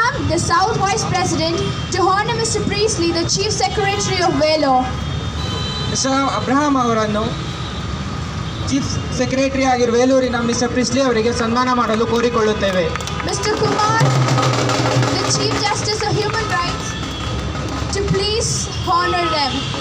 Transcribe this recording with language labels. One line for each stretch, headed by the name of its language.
English: The South Vice President, to honor Mr. Priestley, the Chief Secretary of Vellore.
Kannada: Mister Abraham ಅವರನ್ನು chief secretary ಆಗಿರುವ ವೇಲೂರಿನ mister ಪ್ರಿಸ್ಲಿ ಅವರಿಗೆ ಸನ್ಮಾನ ಮಾಡಲು ಕೋರಿಕೊಳ್ಳುತ್ತೇವೆ.
English: Mr. Kumar, the Chief Justice of Human Rights, to please honor them.